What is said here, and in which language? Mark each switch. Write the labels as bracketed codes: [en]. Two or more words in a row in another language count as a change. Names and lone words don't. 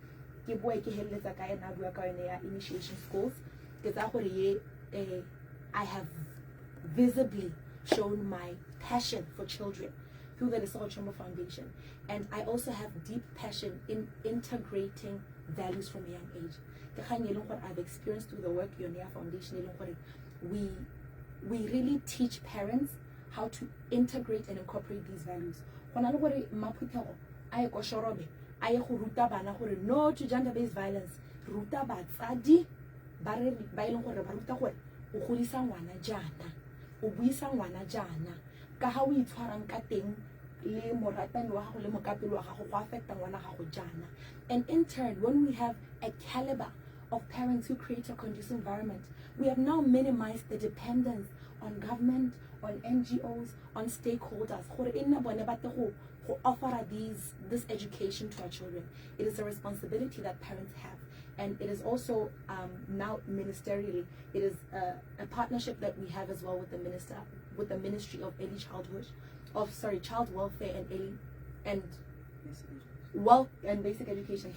[en] Initiation schools, I have visibly shown my passion for children through the Lesego Chombo Foundation, and I also have deep passion in integrating values from a young age. I've experienced through the work Yonia Foundation, we really teach parents how to integrate and incorporate these values. No to gender-based violence. [tn] Ruta batsadi ba ileng gore ba ruta gore o godisa ngwana jana, o buisa ngwana jana, ka ha o itshwarang ka teng le moratani wa gago le mokapelo wa gago go affecta ngwana gago jana. [en] And in turn, when we have a caliber of parents who create a conducive environment, we have now minimized the dependence on government, on NGOs, on stakeholders who offer this education to our children. It is a responsibility that parents have, and it is also now ministerially, it is a partnership that we have as well with the Ministry of Early Childhood, Child Welfare and Basic Education.